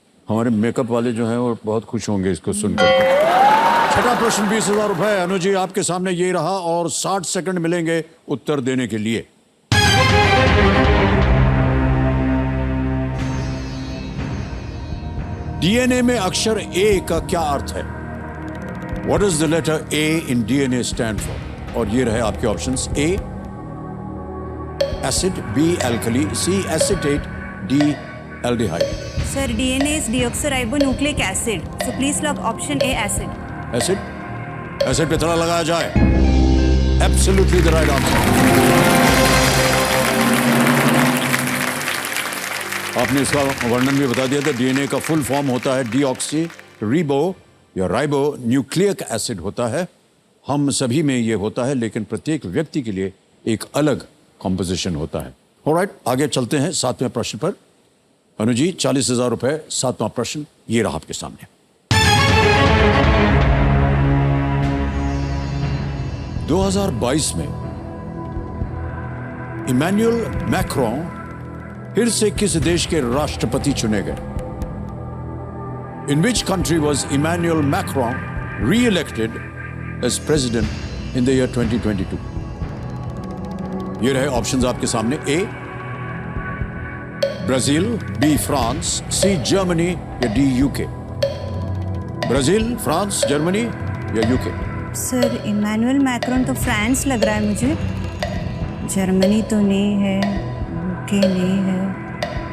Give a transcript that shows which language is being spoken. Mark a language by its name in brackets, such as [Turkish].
[Hindi] हमारे मेकअप वाले जो हैं वो बहुत खुश होंगे इसको सुनकर। छठा प्रश्न 20,000 रुपए अनु जी आपके सामने ये रहा, और 60 सेकंड मिलेंगे उत्तर देने के लिए। डीएनए में अक्षर ए का क्या अर्थ है? [English] What does the letter A in DNA stand for? [Hindi] और ये रहे आपके options: [English] A acid, B alkali, C acetate, D aldehyde. Sir, DNA is deoxyribonucleic acid. So please log option A, acid. [Hindi] Acid? Acid पे थोड़ा लगाया जाए। [English] Absolutely the right answer. [Hindi] आपने इसका वर्णन भी बता दिया था। डीएनए का फुल फॉर्म होता है डीऑक्सी रिबो या राइबो न्यूक्लिक एसिड होता है। हम सभी में ये होता है, लेकिन प्रत्येक व्यक्ति के लिए एक अलग कॉम्पोजिशन होता है। ऑलराइट, आगे चलते हैं 7वें प्रश्न पर। अनु जी, 40,000 रुपए, 7वां प्रश्न ये रहा आपके सामने। 2022 में इमैनुअल मैक्रोन फिर से किस देश के राष्ट्रपति चुने गए? [English] In which country was Emmanuel Macron re-elected as president in the year 2022? [Hindi] ये रहे ऑप्शंस आपके सामने: A Brazil, B France, C Germany या D UK. Brazil, France, Germany या यूके? सर, इमैनुअल मैक्रोन तो फ्रांस लग रहा है मुझे, जर्मनी तो नहीं है, यूके नहीं है।